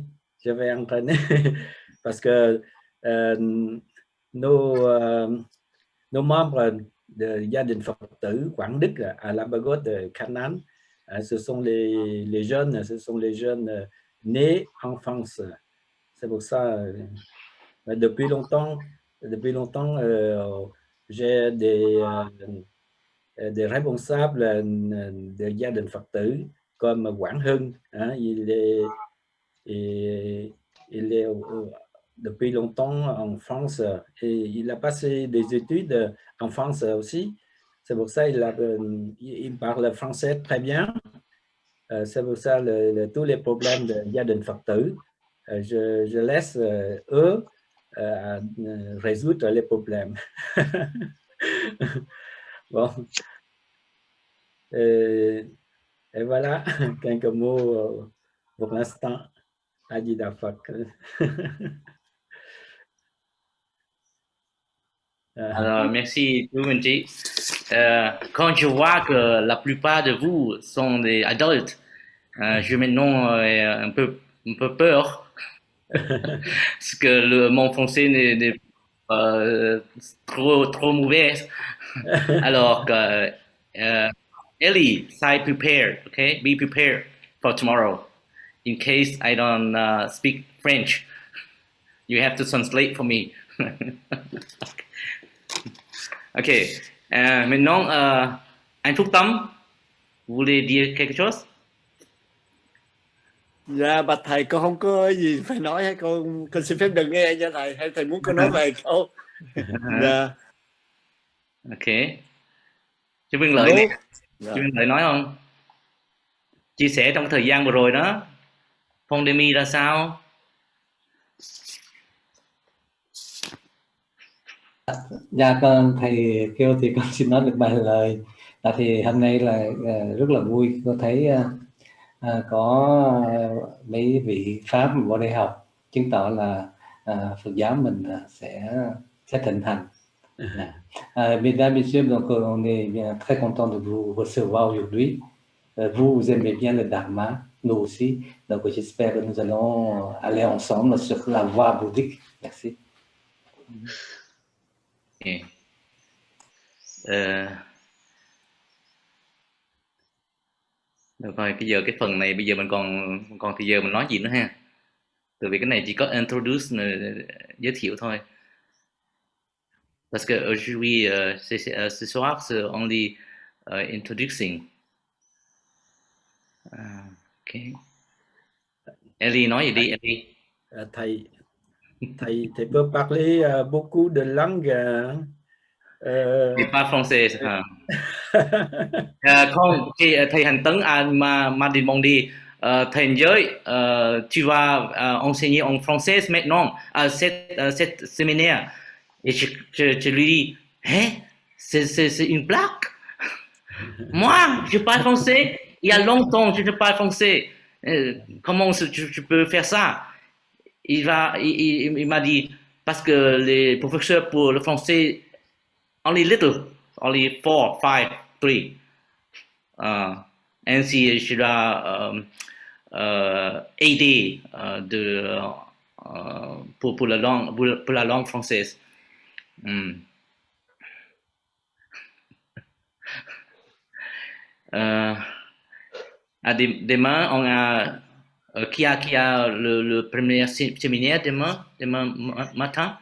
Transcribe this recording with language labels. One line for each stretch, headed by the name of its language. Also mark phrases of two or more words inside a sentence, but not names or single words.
French: Je vais entraîner parce que nos membres de gia đình Phật tử Quảng Đức à La Bagotte de Canaan, ce sont les jeunes nés en France. C'est pour ça, depuis longtemps, j'ai des responsables de gia đình Phật tử comme Quảng Hưng. Hein, il est depuis longtemps en France et il a passé des études en France aussi. C'est pour ça il parle français très bien. C'est pour ça tous les problèmes de gia đình Phật tử, je laisse eux résoudre les problèmes. Bon. Et voilà, quelques mots pour l'instant.
Vietnamese: Adida Phật.
French: Alors, merci, chú Minh Trí. Quand je vois que la plupart de vous sont des adultes, je maintenant un peu peur parce que mon français n'est trop mauvais. Alors,
English: Ellie, say prepared, okay? Be prepared for tomorrow. In case I don't speak French, you have to translate for me.
French: Ok. Maintenant, anh Phúc Tâm, vous voulez dire quelque chose?
Vietnamese: Dạ, bạch thầy, con không có gì phải nói hay con xin phép được nghe nha thầy, hay thầy muốn con nói vài câu? Dạ. Ok. Chú Viên Lợi Alo. nè. Chú Viên Lợi nói không? Chia sẻ trong thời gian vừa rồi đó, pandemic ra sao? Dạ con thầy kêu thì con xin nói được vài lời. Thì hôm nay là rất là vui, con thấy có mấy vị Pháp vào đây học, chứng tỏ là Phật giáo mình sẽ thịnh hành.
French: Mesdames, Messieurs, donc on est très content de vous recevoir aujourd'hui. Vous aimez bien le Dharma, nous aussi. Donc j'espère que nous allons aller ensemble sur la voie bouddhique. Merci. Okay.
Vietnamese: Được rồi, bây giờ cái phần này bây giờ mình còn thì giờ mình nói gì nữa ha? Tại vì cái này chỉ có introduce giới thiệu thôi.
French: Parce que aujourd'hui ce soir c'est
English: only introducing.
Vietnamese: Ok. Ellie nói gì đi Ellie?
French: Thầy peut parler beaucoup de langues. C'est pas français.
Vietnamese: Không, thầy
French: Hành Tấn m'a demandé, thầy giới, tu vas enseigner en français maintenant à cette séminaire. Et je lui dis, hein, c'est une blague. Moi, je parle français. Il y a longtemps que je parle français. Comment tu peux faire ça? Il m'a dit, parce que les professeurs pour le français,
English: only little, only 4, 5, 3.
French: Ainsi, je dois aider pour la langue française. Demain, on a qui a le premier séminaire demain matin?